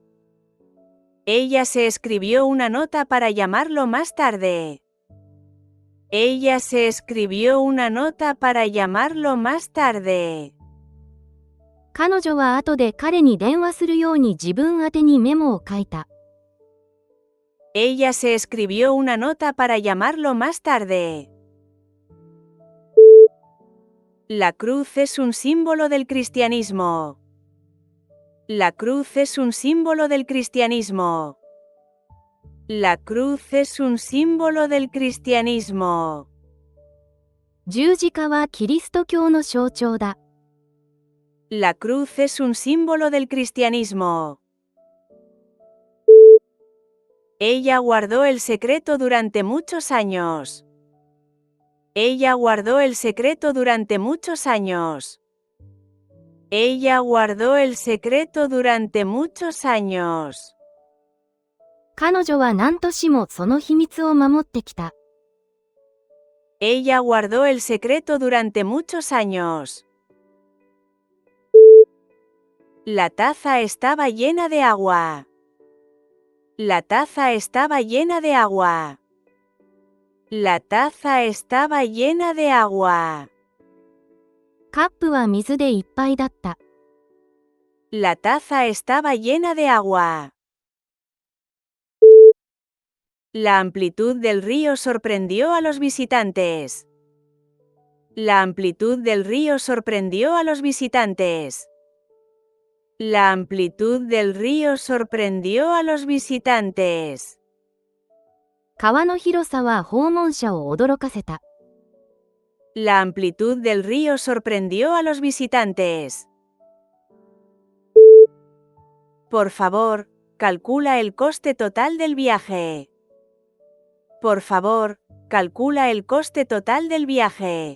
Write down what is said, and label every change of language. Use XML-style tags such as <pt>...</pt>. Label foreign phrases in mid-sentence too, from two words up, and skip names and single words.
<es>Ella se escribió una nota para llamarlo más tarde. Ella se escribió una nota para llamarlo más tarde.</es> <ja>彼女は後で彼に電話するように自分宛てにメモを書いた。</ja> <es>Ella se escribió una nota para llamarlo más tarde. La cruz es un símbolo del cristianismo. La cruz es un símbolo del cristianismo. La cruz es un símbolo del cristianismo.</es> <ja>十字架はキリスト教の象徴だ。</ja> <es>La cruz es un símbolo del cristianismo. Ella guardó el secreto durante muchos años. Ella guardó el secreto durante muchos años. Ella guardó el secreto durante muchos años.</es> <ja>彼女は何としもその秘密を守ってきた。</ja> <es>Ella guardó el secreto durante muchos años. La taza estaba llena de agua. La taza estaba llena de agua. La taza estaba llena de agua.</es> <ja>カップは水でいっぱいだった。</ja> <es>La taza estaba llena de agua. La amplitud del río sorprendió a los visitantes. La amplitud del río sorprendió a los visitantes. La amplitud del río sorprendió a los visitantes.</es> <ja>川の広さは訪問者を驚かせた。</ja> <es>La amplitud del río sorprendió a los visitantes. Por favor, calcula el coste total del viaje. Por favor, calcula el coste total del viaje.</es>